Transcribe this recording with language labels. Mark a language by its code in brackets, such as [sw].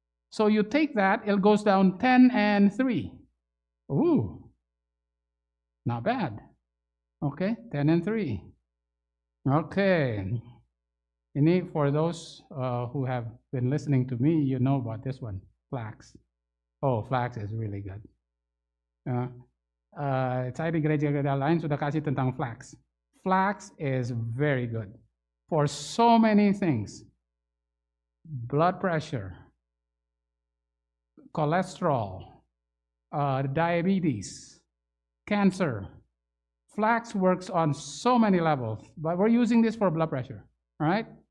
[en] So you take that, it goes down 10 and 3. Ooh, not bad. Okay, 10 and 3. Okay. For those who have been listening to me, you know about this one, flax. Oh, flax is really good. [id] Saya di gereja-gereja lain sudah kasih tentang flax. [en] Flax is very good for so many things. Blood pressure, cholesterol, diabetes, cancer. Flax works on so many levels, but we're using this for blood pressure, all right?